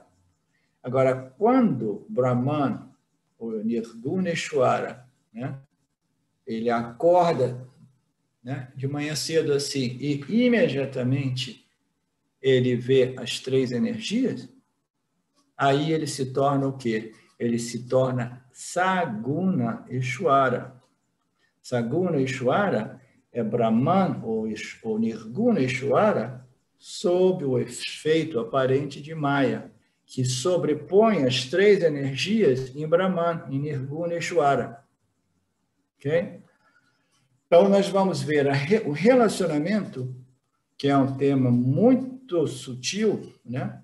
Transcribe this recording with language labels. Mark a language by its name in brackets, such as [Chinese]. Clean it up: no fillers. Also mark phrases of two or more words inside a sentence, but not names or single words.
[Portuguese] Agora, quando Brahman, ou Nirguna Ishvara, né, ele acorda, né, de manhã cedo assim, e imediatamente ele vê as 3 energias, aí ele se torna o quê? Ele se torna Saguna Ishvara. Saguna Ishvara é Brahman ou Nirguna Ishvara sob o efeito aparente de Maya, que sobrepõe as 3 energias em Brahman, em Nirguna Ishvara. Ok? Então, nós vamos ver o relacionamento, que é um tema muito sutil, né?